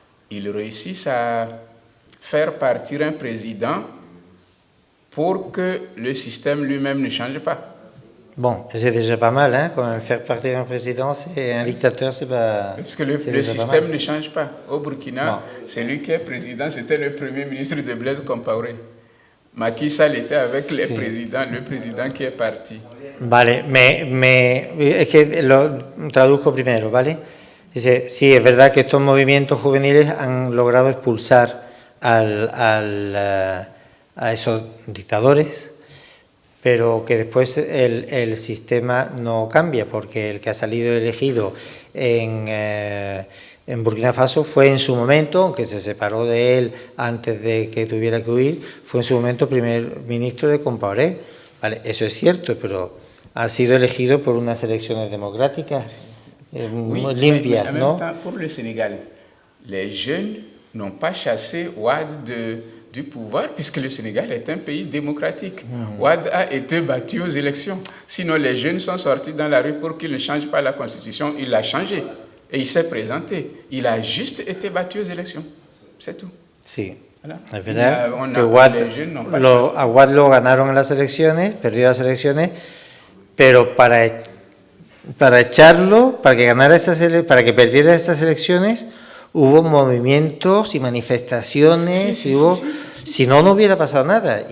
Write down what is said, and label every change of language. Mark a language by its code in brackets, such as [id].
[fr] Ils réussissent à faire partir un président pour que le système lui-même ne change pas. Bon, c'est déjà pas mal, hein, quand même, faire partir un président, c'est un dictateur, c'est pas... Parce que le système ne change pas. Au Burkina, celui qui est président, c'était le premier ministre de Blaise Compaoré. Macky Sall était avec le président qui est parti. [es] Vale, es que lo traduzco primero, ¿vale? Dice, sí, es verdad que estos movimientos juveniles han logrado expulsar a esos dictadores, pero que después el sistema no cambia, porque el que ha salido elegido en Burkina Faso fue en su momento, aunque se separó de él antes de que tuviera que huir, fue en su momento primer ministro de Compaoré. Vale, eso es cierto, pero ha sido elegido por unas elecciones democráticas muy limpias, ¿no? [fr] Pour le Sénégal, les jeunes n'ont pas chassé Ouad du pouvoir, puisque le Sénégal est un pays démocratique. Ouad a été battu aux élections. Sinon, les jeunes sont sortis dans la rue pour qu'il ne change pas la constitution. Il l'a changé. Et il s'est présenté. Il a juste été battu aux élections. C'est tout. [es] Sí. [fr] Voilà. [es] Es verdad que a Ouad lo ganaron en las elecciones, perdió las elecciones, pero para echarlo, para que ganara para que perdiera esas elecciones, hubo movimientos y manifestaciones, si no, no hubiera pasado nada.